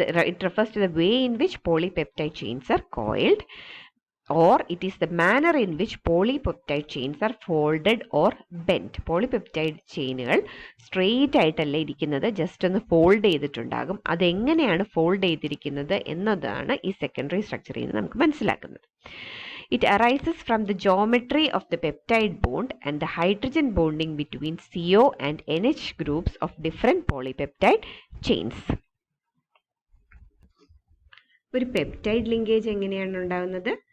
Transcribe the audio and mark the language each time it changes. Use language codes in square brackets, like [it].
[en] It refers to the way in which polypeptide chains are coiled. or it is the manner in which polypeptide chains are folded or bent. [ml] Polypeptide ചെയിനുകൾ straight ആയിട്ടല്ല ഇരിക്കുന്നത്, just ഒന്ന് fold ചെയ്തിട്ടുണ്ടാകും. അതെങ്ങനെയാണ് fold ചെയ്തിരിക്കുന്നത് എന്നതാണ് ഈ secondary സ്ട്രക്ചറിൽ നിന്ന് നമുക്ക് മനസ്സിലാക്കുന്നത്. [en] It arises from the geometry of the peptide bond and the hydrogen bonding between CO and NH groups of different polypeptide chains. [ml] ഒരു പെപ്റ്റൈഡ് ലിങ്കേജ് എങ്ങനെയാണ് ഉണ്ടാകുന്നത്?